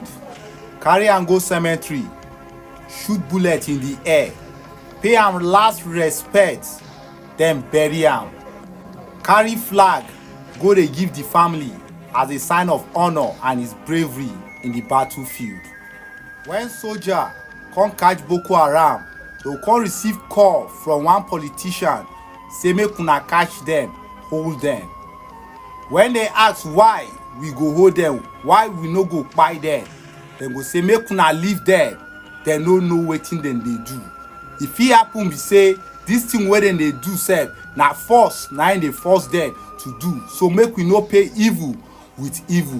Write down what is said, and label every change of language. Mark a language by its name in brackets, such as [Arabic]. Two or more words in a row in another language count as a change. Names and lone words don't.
[Nigerian Pidgin] Carry and go cemetery. Shoot bullet in the air. Pay am last respect. Then bury am. Carry flag. Go dey give the family as a sign of honor and his bravery in the battlefield. When soldier come catch Boko Haram, they will come receive call from one politician say make una catch them, hold them. When they ask why we go hold them, why we no go kpai them, dem go say make una leave them. Dem no know wetin dem dey do. E fit happen be say this thing wey dem dey do sef na force na im dey force them to do, so make we no pay evil with evil.